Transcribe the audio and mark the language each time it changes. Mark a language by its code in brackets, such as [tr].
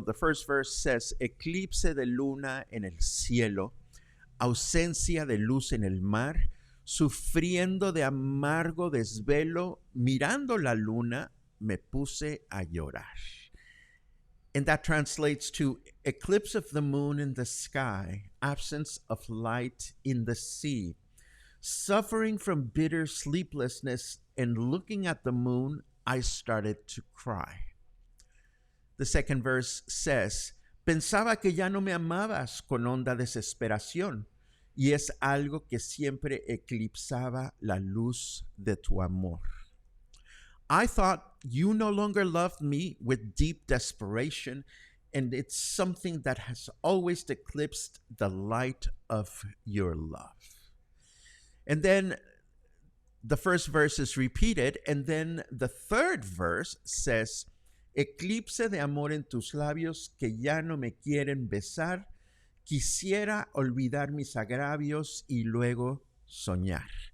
[en] The first verse says, [es] Eclipse de luna en el cielo, ausencia de luz en el mar, sufriendo de amargo desvelo, mirando la luna, me puse a llorar. [en] And that translates to eclipse of the moon in the sky, absence of light in the sea, suffering from bitter sleeplessness, and looking at the moon, I started to cry. The second verse says, [es] pensaba que ya no me amabas con honda desesperación, y es algo que siempre eclipsaba la luz de tu amor. [en] I thought you no longer loved me with deep desperation, and it's something that has always eclipsed the light of your love. And then the first verse is repeated, and then the third verse says, [es] eclipse de amor en tus labios que ya no me quieren besar, quisiera olvidar mis agravios y luego soñar.